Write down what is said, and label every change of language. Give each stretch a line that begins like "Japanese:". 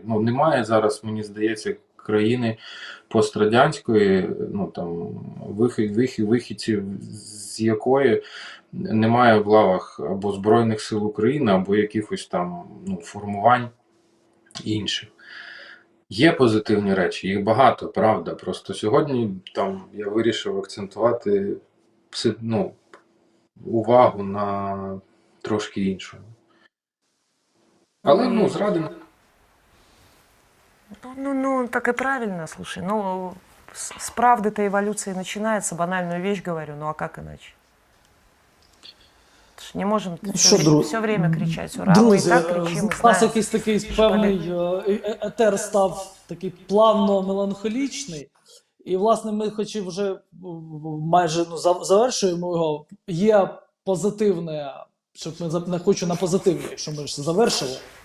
Ukrainian: Ну, немає зараз, мені здається, країни пострадянської, ну, там, вихідців, з якої немає в лавах або Збройних сил України, або якихось там, ну, формувань інших. Є позитивні речі, їх багато, правда. Просто сьогодні там я вирішив акцентувати, ну, увагу на трошки іншому. Але, ну, зради...
Russian: Ну, так и правильно, слушай. Ну, с правды-то эволюция начинается, банальную вещь говорю, ну а как иначе? Не можем все время кричать «Ура!»,
Ukrainian: Друзі,
Russian: мы и так кричим,
Ukrainian: у нас якийсь такий певний етер став такий плавно-меланхолічний. І, власне, ми хоч і вже майже завершуємо його. Є позитивне, щоб ми не хочу на позитивні, якщо ми ж завершили.